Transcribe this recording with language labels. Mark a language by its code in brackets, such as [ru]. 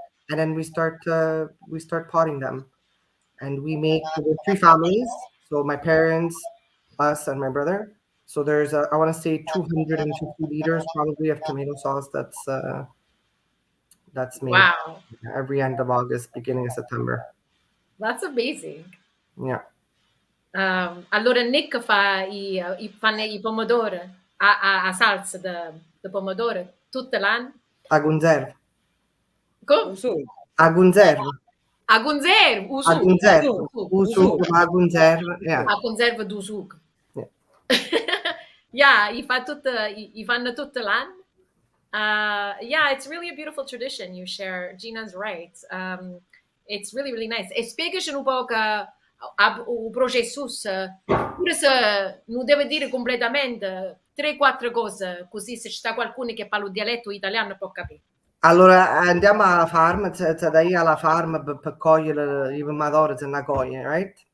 [en] and then we start potting them, and we make 3 families. So my parents, us, and my brother. So there's I want to say 250 liters probably of tomato sauce that's made Wow, every end of August, beginning of September. that's amazing. Yeah. [it] Allora Nick fanno i pomodori a salsa di pomodoro tutto l'anno. A conserva. Come? A conserva. A conserva, A conserva. Usuc. Ma a conserva. [en] Yeah. [it] a conserva di succo. [en] Yeah. Yeah, [it] i fanno tutto l'anno. [en] Yeah, it's really a beautiful tradition you share. Gina's right. It's really, really nice. [it] E spiegaci un po' il processo, pure se non deve dire completamente 3-4 cose, così se c'è qualcuno che parla il dialetto italiano può capire. Allora andiamo alla farm, dai alla farm per cogliere i pomodori se ne coglie, [en] right?